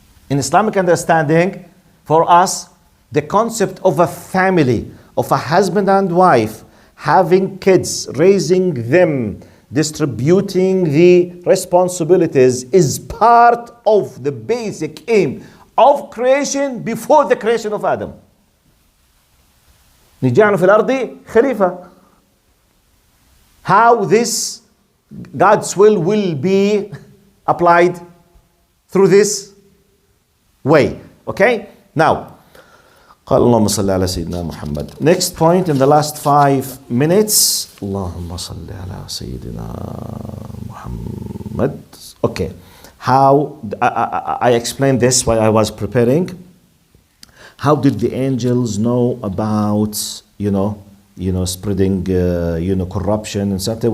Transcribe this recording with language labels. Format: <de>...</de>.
<en>In Islamic understanding, for us, the concept of a family, of a husband and wife, having kids, raising them, distributing the responsibilities is part of the basic aim of creation before the creation of Adam.</en> <ar>نجعل في الأرض خليفة.</ar> <en>How this God's will be applied through this way. Okay?</en> <ar>Now, قال اللهم صل على سيدنا محمد.</ar> <en>Next point in the last 5 minutes.</en> <ar>اللهم صل على سيدنا محمد. Okay.</ar> <en>How I explained this while I was preparing. How did the angels know about spreading corruption and stuff?</en>